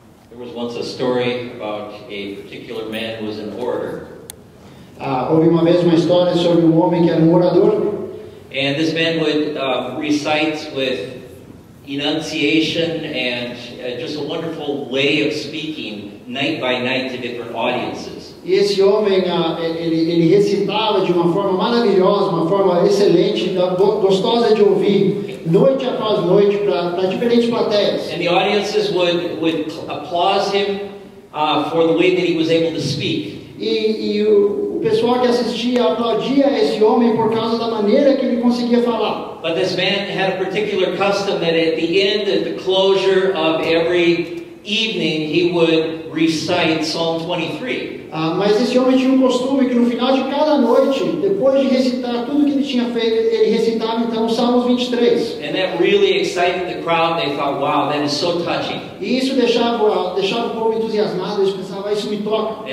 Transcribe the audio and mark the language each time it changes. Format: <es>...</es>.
<en>There was once a story about a particular man who was an orator.</en> <pt>Houve uma vez uma história sobre homem que era orador.</pt> <en>And this man would recite with enunciation and just a wonderful way of speaking night by night to different audiences.</en> <pt>E esse homem, ele recitava de uma forma maravilhosa, uma forma excelente, gostosa de ouvir, noite após noite, para diferentes plateias.</pt> <en>And the audiences would applause him for the way that he was able to speak.</en> <pt>E o pessoal que assistia aplaudia esse homem por causa da maneira que ele conseguia falar.</pt> <en>But this man had a particular custom that at the end, at the closure of every evening, he would recite Psalm 23.</en> <pt>Mas esse homem tinha um costume que no final de cada noite, depois de recitar tudo que ele tinha feito, ele recitava então os Salmos 23.</pt> <en>And that really excited the crowd. They thought, wow, that is so touching.</en> <pt>E isso deixava o povo entusiasmado, eles pensavam, isso me toca.</pt>